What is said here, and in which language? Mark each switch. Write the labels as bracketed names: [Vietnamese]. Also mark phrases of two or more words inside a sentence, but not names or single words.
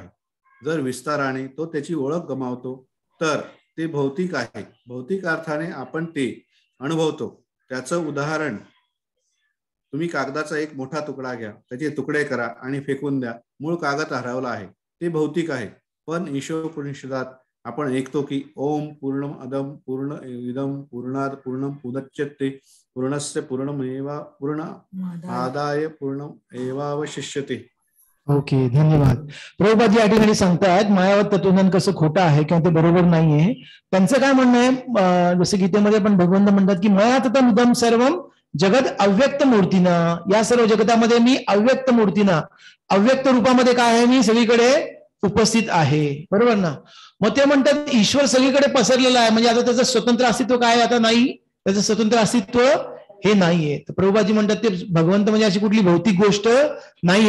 [Marathi] जर विस्ताराने तो त्याची ओळख गमावतो तर ते भौतिक आहे. भौतिक अर्थाने आपण ते अनुभवतो. त्याचं उदाहरण, तुम्ही कागदाचा एक मोठा तुकडा घ्या, त्याचे तुकडे करा आणि फेकून द्या. मूळ कागद हरवला आहे, ते भौतिक आहे. पण ईशोपनिषदात आपण ऐकतो की [Sanskrit] ओम पूर्णम अदम पूर्ण इदम पूर्णाद पूर्णम उदच्यते पूर्णस्य पूर्णमेवा पूर्णमादाय पूर्णमेवावशिष्यते. [Marathi] ओके, धन्यवाद. प्रभुपाद या ठिकाणी सांगतात मायावाद तत्वज्ञान कसं खोटं आहे किंवा ते बरोबर नाहीये. त्यांचं काय म्हणणं आहे? जसं गीतेमध्ये पण भगवंत म्हणतात की [Sanskrit] मया ततम इदम सर्वम जगत अव्यक्त मूर्तीना. [Marathi] या सर्व जगतामध्ये मी अव्यक्त मूर्तीना, अव्यक्त रूपामध्ये काय आहे? मी सगळीकडे उपस्थित आहे. बरोबर ना? मग ते म्हणतात ईश्वर सगळीकडे पसरलेला आहे, म्हणजे आता त्याचं स्वतंत्र अस्तित्व काय? आता नाही, त्याचं स्वतंत्र अस्तित्व हे नाहीये. तर प्रभुपादजी म्हणतात ते भगवंत म्हणजे अशी कुठली भौतिक गोष्ट नाहीये.